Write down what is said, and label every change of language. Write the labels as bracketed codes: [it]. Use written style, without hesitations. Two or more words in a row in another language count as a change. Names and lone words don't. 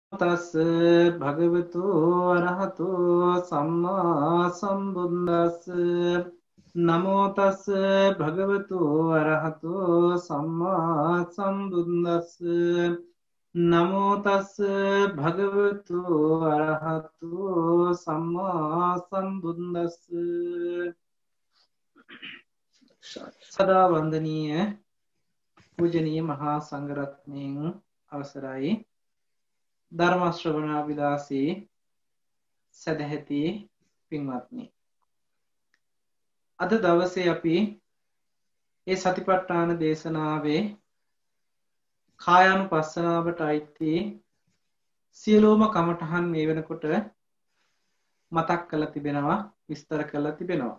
[pi] තස් භගවතු අරහතෝ සම්මා සම්බුද්දස්ස නමෝ තස් භගවතු අරහතෝ සම්මා සම්බුද්දස්ස නමෝ තස් භගවතු අරහතෝ සම්මා සම්බුද්දස්ස [si] සදා වන්දනීය පූජනීය මහා සංඝරත්නයන් අවසරයි ධර්ම ශ්‍රවණාභිලාෂී සදැහැති පින්වත්නි අද දවසේ අපි මේ සතිපට්ඨාන දේශනාවේ කායානුපස්සනාවට අයිති සියලුම කමඨහන් මේ වෙනකොට මතක් කරලා තිබෙනවා විස්තර කරලා තිබෙනවා.